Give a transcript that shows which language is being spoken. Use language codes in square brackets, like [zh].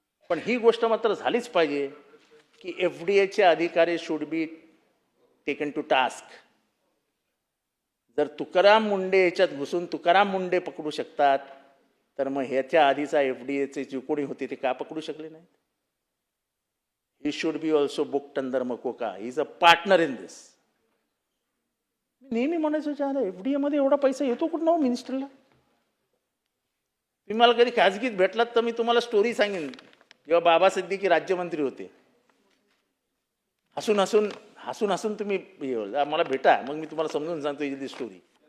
[mr] पण ही गोष्ट मात्र झालीच पाहिजे की एफडीएचे अधिकारी [en] Should be taken to task. [mr] जर तुकाराम मुंडे याच्यात घुसून तुकाराम मुंडे पकडू शकतात, तर मग ह्याच्या आधीचा एफडीएचे जे कोणी होते ते का पकडू शकले नाहीत? [en] He should be also booked under MCOCA. He is a partner in this. [mr] नेहमी म्हणायचो चार एफडीए मध्ये एवढा पैसा येतो कुठं ना मिनिस्टरला? तुम्ही मला कधी खाजगीत भेटलात तर मी तुम्हाला स्टोरी सांगेन. जेव्हा बाबा सिद्दीकी राज्यमंत्री होते, हसून हसून हसून हसून तुम्ही मला भेटा, मग मी तुम्हाला समजून सांगतो ही स्टोरी.